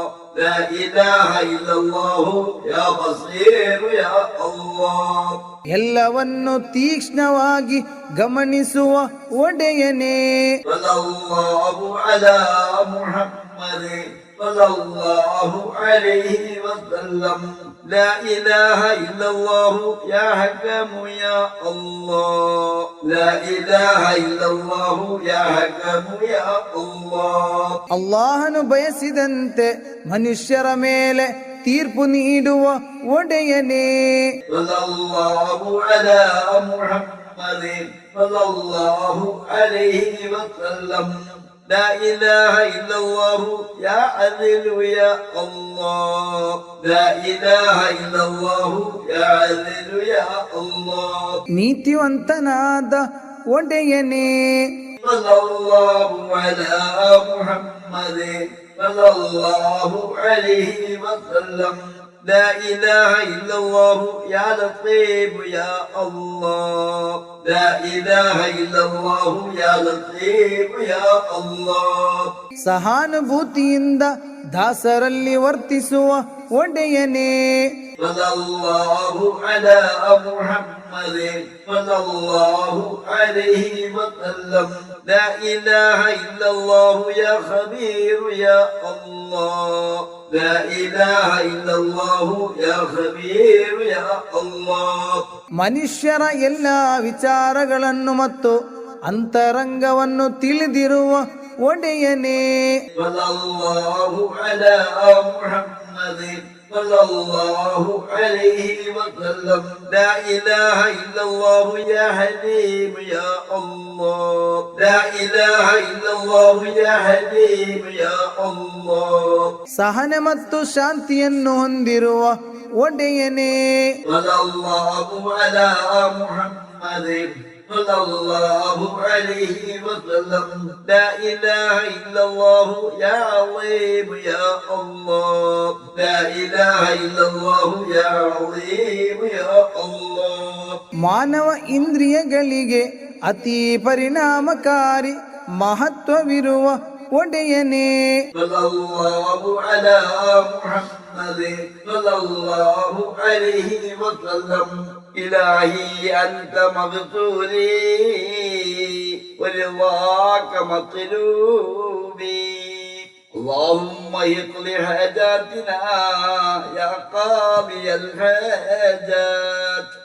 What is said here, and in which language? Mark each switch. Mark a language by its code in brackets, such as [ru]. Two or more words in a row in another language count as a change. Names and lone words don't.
[ar] لا إله إلا الله يا بصير يا الله. [kn] ಎಲ್ಲವನ್ನು ತೀಕ್ಷ್ಣವಾಗಿ ಗಮನಿಸುವ ಒಡೆಯನೇ. [ar] صلى الله على محمد صلى الله عليه وسلم. لا إله إلا الله يا حكم يا الله. لا إله إلا الله يا حكم يا الله. [kn] ಅಲ್ಲಾಹನು ಬಯಸಿದಂತೆ ಮನುಷ್ಯರ ಮೇಲೆ ತೀರ್ಪು ನೀಡುವ ಒಡೆಯನೇ. [ar] صلى الله على محمد صلى الله عليه وسلم. لا إله إلا الله يا عدل يا الله. لا إله إلا الله يا عدل يا الله. [kn] ನೀತಿವಂತನಾದ ಒಡೆಯನೇ. [ar] صلى الله على محمد صلى الله عليه وسلم. لا إله إلا الله يا لطيف يا الله. لا إله إلا الله يا لطيف يا الله. [kn] ಸಹಾನುಭೂತಿಯಿಂದ ದಾಸರಲ್ಲಿ ವರ್ತಿಸುವ ಒಡೆಯನೇ. [ar] صلى الله على محمد صلى الله عليه وسلم. لا إله إلا الله يا خبير يا الله. لا إله إلا الله يا خبير يا الله. [kn] ಮನುಷ್ಯರ ಎಲ್ಲ ವಿಚಾರಗಳನ್ನು ಮತ್ತು ಅಂತರಂಗವನ್ನು ತಿಳಿದಿರುವ ಒಡೆಯನೇ. [ar] صلى الله على محمد صلى الله عليه وسلم. لا إله إلا الله يا حليم يا الله. لا إله إلا الله يا حليم يا الله. [kn] ಸಹನೆ ಮತ್ತು ಶಾಂತಿಯನ್ನು ಹೊಂದಿರುವ ಒಡೆಯನೇ. [ar] صلى الله على محمد صلى الله عليه وسلم. لا إله إلا الله يا عظيم يا الله. لا إله إلا الله يا عظيم يا الله. [kn] ಮಾನವ ಇಂದ್ರಿಯಗಳಿಗೆ ಅತಿ ಪರಿಣಾಮಕಾರಿ ಮಹತ್ವವಿರುವ ಒಡೆಯನೇ. [ar] صلى الله على محمد صلى الله عليه وسلم. إلهي أنت مغفوري ورضاك مطلوبي. اللهم اقض حاجاتنا يا قاضي الحاجات.